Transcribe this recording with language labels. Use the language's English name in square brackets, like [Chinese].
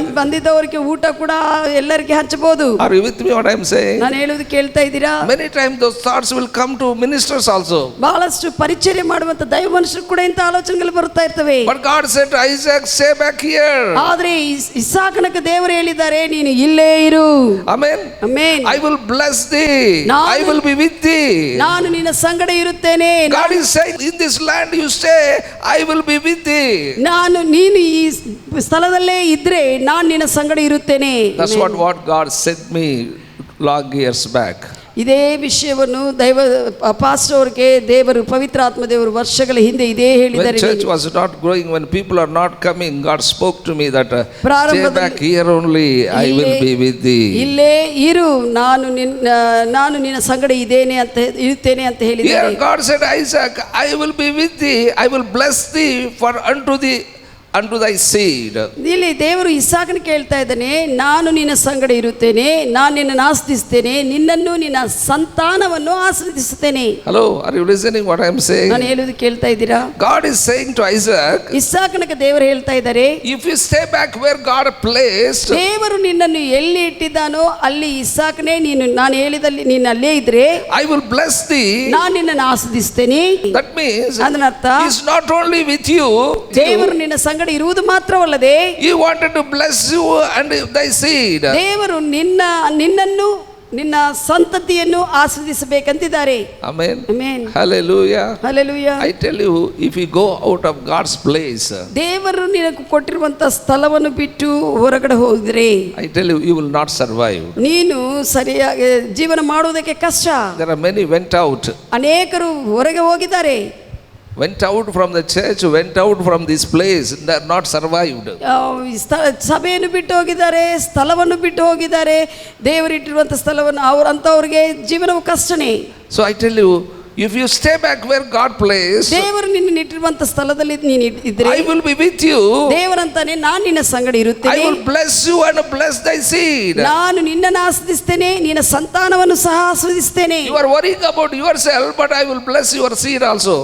[Kannada] ಬಂದಿದ್ದವರಿಗೆ ಊಟ ಕೂಡ ಎಲ್ಲರಿಗೆ ಹಂಚಬಹುದು. [English] Are you with me what I am saying? [Kannada] ನಾನು ಹೇಳುವುದು ಕೇಳ್ತಾ ಇದ್ದೀರಾ? [English] Many times those thoughts will come to ministers also. [Kannada] ಬಹಳಷ್ಟು ಪರಿಚರ್ಯ ಮಾಡುವಂತ ದೈವ ಮನುಷ್ಯರು ಕೂಡ ಇಂಥ ಆಲೋಚನೆಗಳು ಬರುತ್ತಾ ಇರ್ತವೆ. [English] But God said to Isaac, stay back here. [Kannada] ಆದ್ರೆ ಇಸಾಕನಿಗೆ ದೇವರು ಹೇಳಿದ್ದಾರೆ, ನೀನು ಇಲ್ಲೇ ಇರು. [English] Amen. Amen. I will bless thee. I will be with thee. [Kannada] ನಾನು ನಿನ್ನ ಸಂಗಡ ಇರುತ್ತೇನೆ. [English] God is saying, in this land you stay, I will be with thee. [Kannada] ನೀನು ಈ ಸ್ಥಳದಲ್ಲೇ ಇದ್ರೆ ನಾನು ನಿನ್ನ ಸಂಗಡ ಇರುತ್ತೇನೆ. [English] That's what God said me long years back. [Kannada] ಇದೇ ವಿಷಯವನ್ನು ದೈವ ಪಾಸ್ಟರ್ ಅವರಿಗೆ ದೇವರು, ಪವಿತ್ರಾತ್ಮ ದೇವರು ವರ್ಷಗಳ ಹಿಂದೆ ಇದೇ ಹೇಳಿದ್ದಾರೆ. [English] When church was not growing, when people are not coming, God spoke to me that stay back here only, I will be with thee. [Kannada] ಇಲ್ಲೇ ಇರು, ನಾನು ನಿನ್ನ ಸಂಗಡ ಇದ್ದೇನೆ ಅಂತ ಇರುತ್ತೇನೆ ಅಂತ ಹೇಳಿದ್ದಾರೆ. [English] Here God said, Isaac, I will be with thee, I will bless thee for unto thy seed. [Kannada] ಇಲ್ಲಿ ದೇವರು ಇಸಾಕನ ಕೇಳ್ತಾ ಇದ್ದಾನೆ, ನಾನು ನಿನ್ನ ಸಂಗಡ ಇರುತ್ತೇನೆ, ನಾನು ನಿನ್ನನ್ನು ಆಸ್ತಿಸ್ತೇನೆ, ನಿನ್ನನ್ನು ನಿನ್ನ ಸಂತಾನವನ್ನು ಆಸ್ವಾದಿಸುತ್ತೇನೆ. [English] Hello, are you listening what I am saying? [Kannada] ನಾನು ಹೇಳುವುದು ಕೇಳ್ತಾ ಇದ್ದೀರಾ? [English] God is saying to Isaac, [Kannada] ಇಸಾಕನಿಗೆ ದೇವರು ಹೇಳ್ತಾ ಇದ್ದಾರೆ, [English] if you stay back where God placed, [Kannada] ದೇವರು ನಿನ್ನನ್ನು ಎಲ್ಲಿ ಇಟ್ಟಿದ್ದಾನೋ ಅಲ್ಲಿ ಇಸಾಕನೇ, ನಾನು ಹೇಳಿದಲ್ಲಿ ನೀನು ಅಲ್ಲೇ ಇದ್ರೆ [English] I will bless thee. [Kannada] ನಾನು ನಿನ್ನನ್ನು ಆಸ್ವಾದಿಸ್ತೇನೆ. [English] That means [Kannada] ಅದರ ಅರ್ಥ, [English] he is not only with you, [Kannada] ದೇವರು ನಿನ್ನ ಸಂಗಡ ಇರುವುದು ಮಾತ್ರವಲ್ಲದೆ [English] he wanted to bless you and thy seed. [Kannada] ದೇವರು ನಿನ್ನನ್ನು ನಿನ್ನ ಸಂತತಿಯನ್ನು ಆಸ್ವಾದಿಸಬೇಕಂತಿದ್ದಾರೆ. [English] Amen. Amen. Hallelujah. Hallelujah. I tell you, if you go out of God's place, [Kannada] ದೇವರು ನಿನಗೆ ಕೊಟ್ಟಿರುವಂತ ಸ್ಥಳವನ್ನು ಬಿಟ್ಟು ಹೊರಗಡೆ ಹೋದ್ರೆ, [English] I tell you, you will not survive. [Kannada] ನೀನು ಸರಿಯಾಗಿ ಜೀವನ ಮಾಡುವುದಕ್ಕೆ ಕಷ್ಟ. [English] There are many went out. [Kannada] ಅನೇಕರು ಹೊರಗೆ ಹೋಗಿದ್ದಾರೆ. [English] Went out from the church, went out from this place, they are not survived. [Kannada] ಸಭೆಯನ್ನು ಬಿಟ್ಟು ಹೋಗಿದ್ದಾರೆ, ಸ್ಥಳವನ್ನು ಬಿಟ್ಟು ಹೋಗಿದ್ದಾರೆ, ದೇವರಿಟ್ಟಿರುವಂಥ ಸ್ಥಳವನ್ನು ಅವರಂಥವ್ರಿಗೆ ಜೀವನವು ಕಷ್ಟನೇ. [English] So I tell you, if you stay back where God placed, [Kannada] ದೇವರು ನಿನ್ನ ಇಟ್ಟಿರುವಂತ ಸ್ಥಳದಲ್ಲಿ ನೀನು ಇದ್ರೆ, [English] I will be with you. [Kannada] ದೇವರಂತಾನೆ, ನಾನು ನಿನ್ನ ಸಂಗಡ ಇರುತ್ತೇನೆ. [English] I will bless you and bless thy seed. [Kannada] ನಾನು ನಿನ್ನನ್ನು ಆಸ್ವಾದಿಸ್ತೇನೆ, ನಿನ್ನ ಸಂತಾನವನ್ನು ಸಹ ಆಸ್ವಾದಿಸ್ತೇನೆ. [English] You are worrying about yourself, but I will bless your seed also.